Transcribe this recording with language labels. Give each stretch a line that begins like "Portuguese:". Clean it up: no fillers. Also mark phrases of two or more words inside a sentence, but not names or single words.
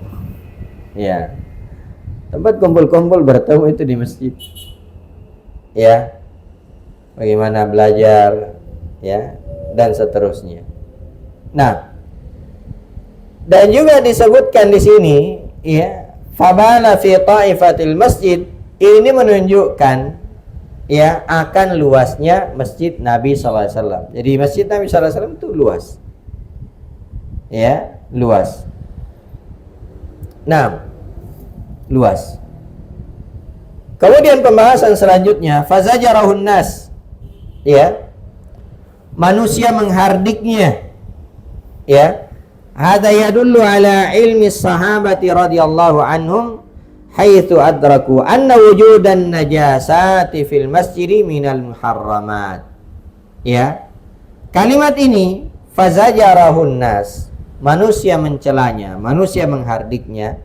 Indonesian: Ya. Tempat kumpul-kumpul bertemu itu di masjid. Ya. Bagaimana belajar, ya, dan seterusnya. Nah, dan juga disebutkan di sini, ya,
Arabic: فبال في طائفة المسجد,
Indonesian: ini menunjukkan ya akan luasnya masjid Nabi
Arabic: صلى الله عليه وسلم.
Indonesian: Jadi masjid Nabi
Arabic: صلى الله عليه وسلم
Indonesian: itu luas. Ya, luas. Nah, luas. Kemudian pembahasan selanjutnya,
Arabic: فزجره الناس.
Indonesian: Ya. Manusia menghardiknya.
Arabic: Ya. هذا يدل على علم الصحابة رضي الله عنهم حيث أدركوا أن وجود النجاسة في المسجد من المحرمات.
Indonesian: Ya. Kalimat ini
Arabic: فزجره الناس,
Indonesian: manusia mencelanya, manusia menghardiknya.